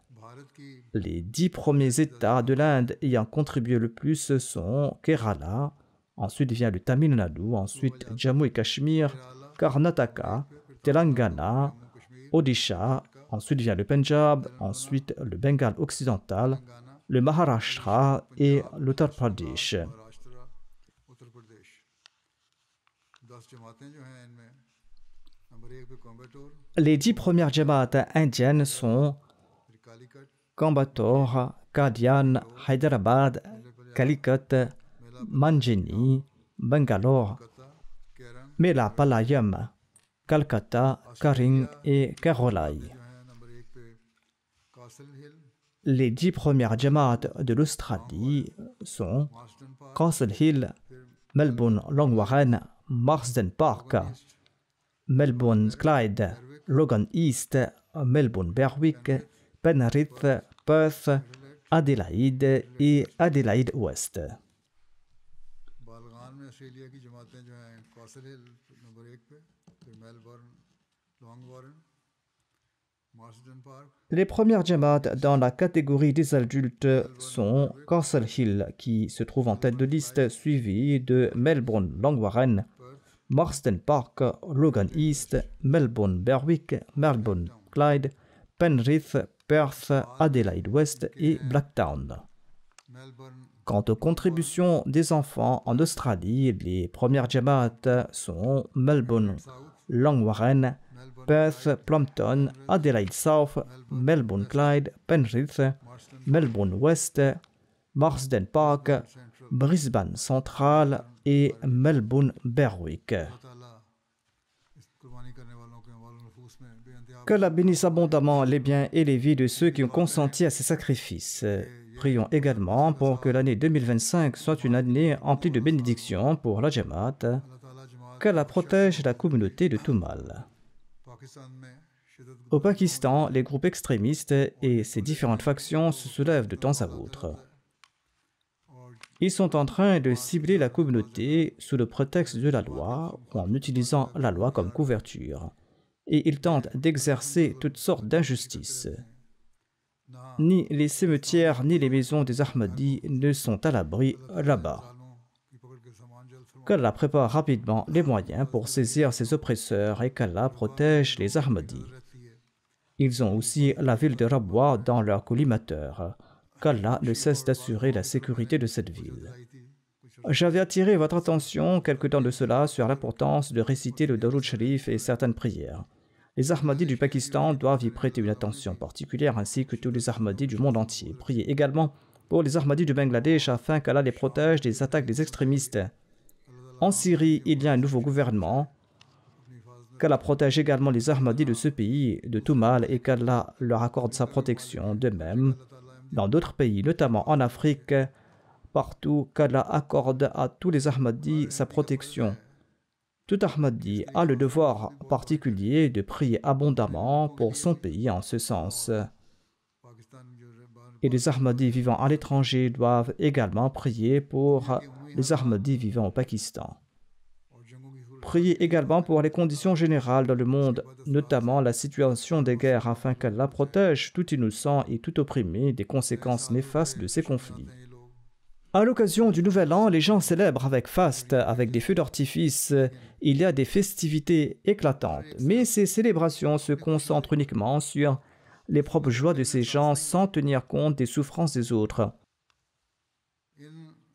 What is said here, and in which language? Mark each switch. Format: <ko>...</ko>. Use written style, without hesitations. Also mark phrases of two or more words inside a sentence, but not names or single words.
<fr>Les 10 premiers États de l'Inde ayant contribué le plus sont Kerala, ensuite vient le Tamil Nadu, ensuite Jammu et Cachemire, Karnataka, Telangana, Odisha, ensuite vient le Punjab, ensuite le Bengale occidental, le Maharashtra et l'Uttar Pradesh.</fr> <ur>مہاراشٹر اتر پردیش 10 جماعتیں جو ہیں ان میں نمبر 1 پہ کوئمبٹور</ur> <fr>Les 10 premières jamaats indiennes sont</fr> <ur>پھر کالیکٹ</ur> <fr>Coimbatore, Qadian, Hyderabad, Calicut, Manjini, Bangalore, कलकत्ता केरन Melapalayam, Calcutta, Karing et Karolai.</fr> <ur>جو ہے نمبر 1 پہ کاسل ہل</ur> <fr>Les 10 premières jamaats de l'Australie sont मार्सटन पार्क Castle Hill, Melbourne Long Warren, Marsden Park, Melbourne Clyde, Logan East, Melbourne Berwick, Penrith, Perth, Adelaide et Adelaide Ouest.</fr> <ur>بالغان میں آسٹریلیا کی جماعتیں جو ہیں کاسل ہل نمبر 1 پہ پھر میلبورن لانگ وارن مارسٹن پارک</ur> <fr>Les premières jamaats dans la catégorie des adultes sont Castle Hill, qui se trouve en tête de liste, suivi de Melbourne Long Warren, Marsden Park, Logan East, Melbourne Berwick, Melbourne Clyde, Penrith, Perth, Adelaide West et Blacktown. मेलबर्न Quant aux contributions des enfants en Australie, les premières jamaats sont Melbourne Long Warren, Perth, Plumpton, Adelaide South, Melbourne Clyde, Penrith, Melbourne West, Marsden Park, Brisbane Central et Melbourne Berwick.</fr> <ur>تعالیٰ اس قربانی کرنے والوں کے اموال نفوس میں بے انتہا</ur> <fr>Qu'Allah bénisse abondamment les biens et les vies de ceux qui ont consenti à ces sacrifices. Prions également pour que l'année 2025 soit une année emplie de bénédictions pour la Jamaat.</fr> <ur>اللہ تعالیٰ جماعت</ur> <fr>Qu'Allah protège la communauté de tout mal.</fr> <ur>پاکستان میں شدت</ur> <fr>Au Pakistan, les groupes extrémistes et ces différentes factions se soulèvent de temps à autre. Ils sont en train de cibler la communauté sous le prétexte de la loi ou en utilisant la loi comme couverture. Et ils tentent d'exercer toutes sortes d'injustices. Ni les cimetières ni les maisons des Ahmadis ne sont à l'abri là-bas.</fr> <ur>سالوں کی پکڑ کے سامان جلد فرما</ur> <fr>Qu'Allah prépare rapidement les moyens pour saisir ses oppresseurs et qu'Allah protège les Ahmadis.</fr> <ur>رہتی ہے</ur> <fr>Ils ont aussi la ville de Rabwa dans leur collimateur. Qu'Allah ne cesse d'assurer la sécurité de cette ville.</fr> <ur>آئی تھی کچھ</ur> <fr>J'avais attiré votre attention quelque temps de cela sur l'importance de réciter le Darud Sharif et certaines prières. Les Ahmadis du Pakistan doivent y prêter une attention particulière ainsi que tous les Ahmadis du monde entier. Priez également pour les Ahmadis du Bangladesh afin qu'Allah les protège des attaques des extrémistes. En Syrie, il y a un nouveau gouvernement. Qu'Allah protège également les Ahmadis de ce pays de tout mal et qu'Allah leur accorde sa protection. De même, dans d'autres pays, notamment en Afrique, partout, qu'Allah accorde à tous les Ahmadis sa protection. Tout Ahmadi a le devoir particulier de prier abondamment pour son pays en ce sens.</fr> <ur>پاکستان میں جو باہر</ur> <fr>Et les Ahmadis vivant à l'étranger doivent également prier pour les Ahmadis vivant au Pakistan.</fr> <ur>اور جنگوں کی صورت</ur> <fr>Priez également pour les conditions générales dans le monde, notamment la situation des guerres, afin qu'Allah protège tout innocent et tout opprimé des conséquences néfastes de ces conflits.</fr> <ur>ہیں یہ لوگ</ur> <fr>À l'occasion du Nouvel An, les gens célèbrent avec faste, avec des feux d'artifice. Il y a des festivités éclatantes, mais ces célébrations se concentrent uniquement sur les propres joies de ces gens sans tenir compte des souffrances des autres.</fr> <ur>इन</ur>